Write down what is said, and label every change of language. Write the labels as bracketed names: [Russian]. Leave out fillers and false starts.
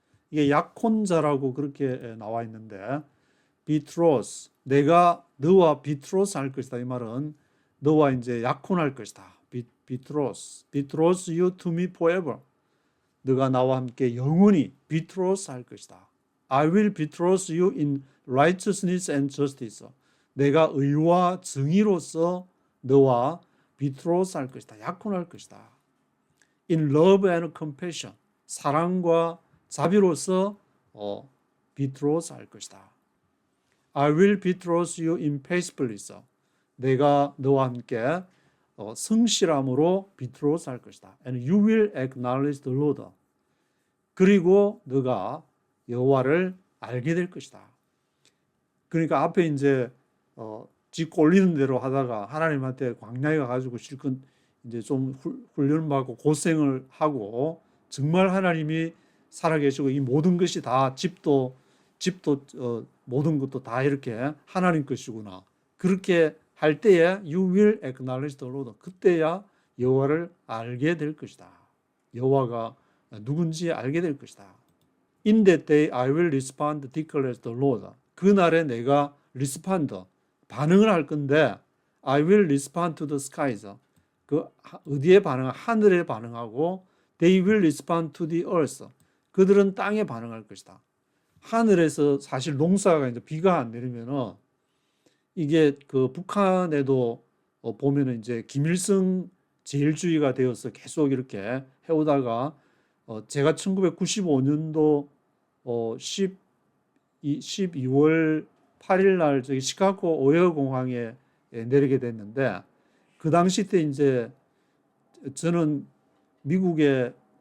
[Korean] 이게 약혼자라고 그렇게 나와 있는데, betroth, 내가 너와 betroth 할 것이다. 이 말은 너와 이제 약혼할 것이다. [English] betroth you to me forever. [Korean] 너가 나와 함께 영원히 betroth 할 것이다. [English] I will betroth you in righteousness and justice. [Korean] 내가 의와 정의로서 너와 betroth 할 것이다. 약혼할 것이다. [English] In love and compassion. [Korean] 사랑과 자비로서 betroth 할 것이다. [English] I will betroth you in faithfulness. [Korean] 내가 너와 함께 성실함으로 betroth 할 것이다. [English] And you will acknowledge the Lord. [Korean] 그리고 너가 여호와를 알게 될 것이다. 그러니까 앞에 이제 지 꼴리는 대로 하다가 하나님한테 광야에 가가지고 실컷 이제 좀 훈련받고 고생을 하고, 정말 하나님이 살아계시고 이 모든 것이 다 집도 모든 것도 다 이렇게 하나님 것이구나. 그렇게 할 때에 [English] you will acknowledge the Lord. [Korean] 그때야 여호와를 알게 될 것이다. 여호와가 누군지 알게 될 것이다. [English] In that day I will respond, declares the Lord. [Korean] 그날에 내가 respond, 반응을 할 건데, [English] I will respond to the skies. [Korean] 그 어디에 하늘에 반응하고, [English] they will respond to the earth. [Korean] 그들은 땅에 반응할 것이다. 하늘에서 사실 농사가 이제 비가 안 내리면은, 이게 그 북한에도 보면은 이제 김일성 제일주의가 되어서 계속 이렇게 해오다가, 제가 1995년도 12월 8일 날 저기 시카고 오헤어 공항에 내리게 됐는데, 그 당시 때 이제 저는 미국에서